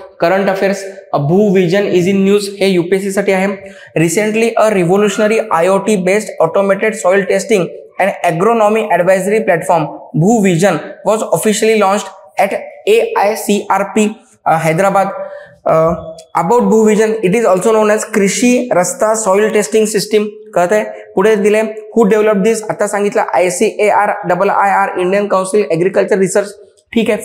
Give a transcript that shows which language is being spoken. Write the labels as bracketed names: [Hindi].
[English] current affairs Bhuvision is in news [Marathi] हे UPSC साठी आहे. [English] Recently a revolutionary IoT based automated soil testing and agronomy advisory platform Bhuvision was officially launched at AICRP Hyderabad. About Bhuvision, it is also known as Krishi Rasta soil testing system. [Marathi] कळत आहे? पुढे दिले [English] who develop this, [Marathi] आता सांगितलं ICAR Indian council agriculture research. ठीक आहे.